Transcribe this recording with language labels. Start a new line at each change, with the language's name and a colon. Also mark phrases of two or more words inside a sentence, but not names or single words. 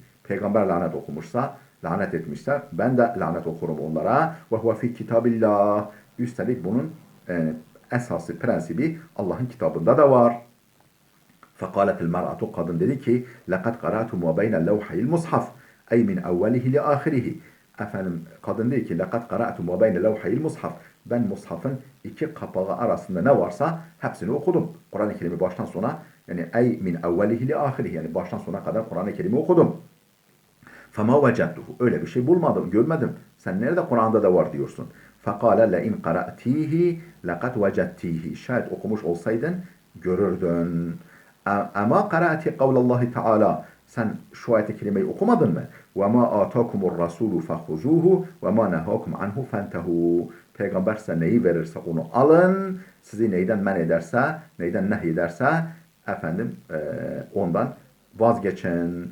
Turkish: Peygamber lanet okumuşsa, lanet etmişse ben de lanet okurum onlara.
Arabic: وهو في كتاب الله.
Turkish: Üstelik bunun esası, prensibi Allah'ın kitabında da var.
Arabic: فقالت المرأة,
Turkish: kadın dedi ki
Arabic: لَقَدْ قَرَأْتُمْ وَبَيْنَ اللَّوْحَيِ الْمُصْحَفِ اَيْ مِنْ اَوَّلِهِ لِآخِرِهِ.
Turkish: Efendim kadın dedi ki
Arabic: لَقَدْ قَرَأْتُمْ وَبَيْنَ اللَّوْحَيِ الْمُصْحَفِ,
Turkish: ben mushafın iki kapağı arasında ne varsa hepsini okudum. Kur'an-ı Kerim'i baştan sona, yani
Arabic: أي من أوله لآخره,
Turkish: yani baştan sona kadar Kur'an-ı Kerim'i okudum.
Arabic: فَمَا وَجَدْتُهُ,
Turkish: öyle bir şey bulmadım, görmedim. Sen nerede Kur'an'da da var diyorsun.
Arabic: فَقَالَ لَاِنْ قَرَأْتِيهِ لَقَدْ وَجَدْتِيهِ,
Turkish: şayet okumuş olsaydın görürdün. Ama
Arabic: قرأت قول الله تعالى,
Turkish: sen şu ayet-i kerimeyi okumadın mı?
Arabic: وما آتاكم الرسول فخذوه وما نهاكم عنه فانتهوا.
Turkish: Peygamber size neyi verirse onu alın. Sizi neyden men ederse, neyden nehyederse efendim ondan vazgeçin.